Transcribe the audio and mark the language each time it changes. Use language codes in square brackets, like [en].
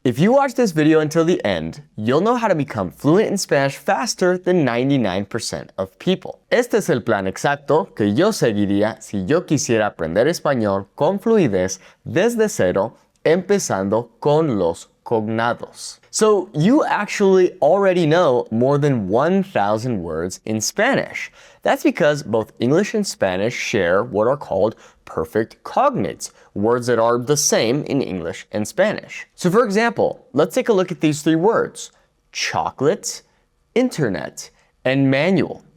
[en] If you watch this video until the end, you'll know how to become fluent in Spanish faster than 99% of people. [es] Este es el plan exacto que yo seguiría si yo quisiera aprender español con fluidez desde cero, empezando con los cognados. [en] So you actually already know more than 1,000 words in Spanish. That's because both English and Spanish share what are called perfect cognates, words that are the same in English and Spanish. So for example, let's take a look at these three words: chocolate, internet, and manual.